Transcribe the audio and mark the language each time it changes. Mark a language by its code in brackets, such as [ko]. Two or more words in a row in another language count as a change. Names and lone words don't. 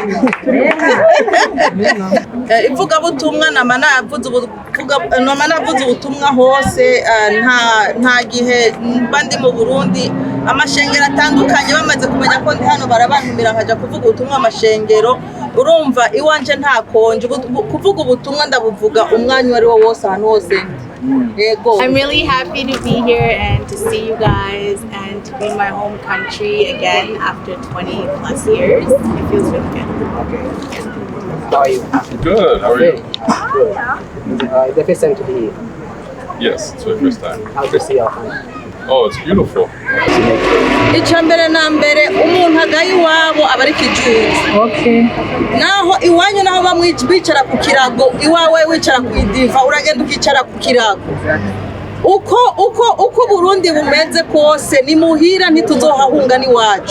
[rn] Ivuga butumwa navuze ubutumwa hose nta gihe bandi mu Burundi amashengero atandukanye bamaze kumenya ko ndi hano barabantumira nkaja kuvuga ubutumwa amashengero. Urumva iwanje nta konje kuvuga ubutumwa ndabuvuga umwanya wari wo wose ahantu hose. [en] I'm really happy to be here and to see you guys and to be in my home country again after 20 plus years. It feels really good. Okay. How are you? Good. How are you? Good. The first time to be here? Yes, it's my first time. How to see our country? Oh, it's beautiful. [rn] Icambere na mbere umuntu agaye iwabo aba ari kijuzi. Okay. Naho iwanyu naho bamwicara ku kirago iwawe wicara ku idiva uragenda ukicara ku kirago. Uko Burundi bumeze kose ni muhira ntituzohahunga ni wacu.